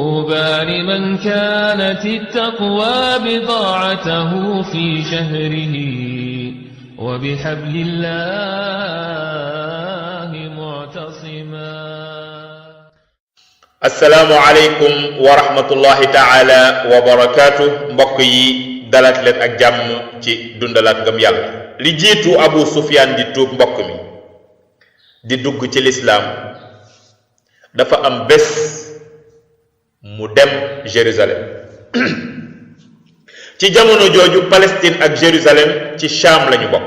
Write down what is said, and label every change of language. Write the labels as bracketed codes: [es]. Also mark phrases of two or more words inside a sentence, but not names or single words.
[ar] طوبى لمن كانت التقوى بضاعته في شهره وبحبل الله معتصما. السلام عليكم ورحمة الله تعالى وبركاته. [wo] mbokk yi dalaat leen ak jàmm ci dundalaat ngëm yàlla. li jiitu Abu Sufyaan di tuub mbokk mi di dugg ci lislaam dafa am bés mu dem Jérusalem ci jamono jooju Palestine ak Jérusalem ci Sham lañu bokk.